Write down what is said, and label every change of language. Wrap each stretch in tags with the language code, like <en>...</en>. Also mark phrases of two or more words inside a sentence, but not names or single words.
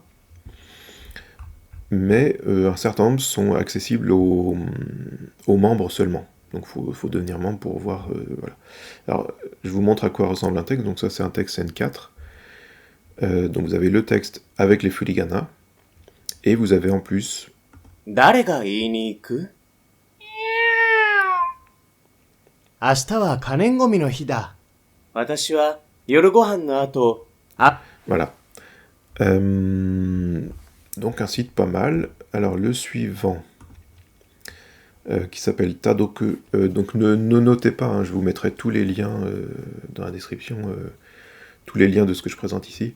<fr>Mais un certain nombre sont accessibles aux membres seulement. Donc il faut devenir membre pour voir. Voilà. Alors je vous montre à quoi ressemble un texte. Donc ça c'est un texte N4. Donc vous avez le texte avec les furigana, et vous avez en plus</fr> <ja>誰が言いに行く明日は可燃ごみの日だ。私は夜ご飯の後、</ja> <fr>voilà. Donc un site pas mal. Alors le suivant, qui s'appelle Tadoku. Donc ne notez pas, hein, je vous mettrai tous les liens dans la description, tous les liens de ce que je présente ici.</fr>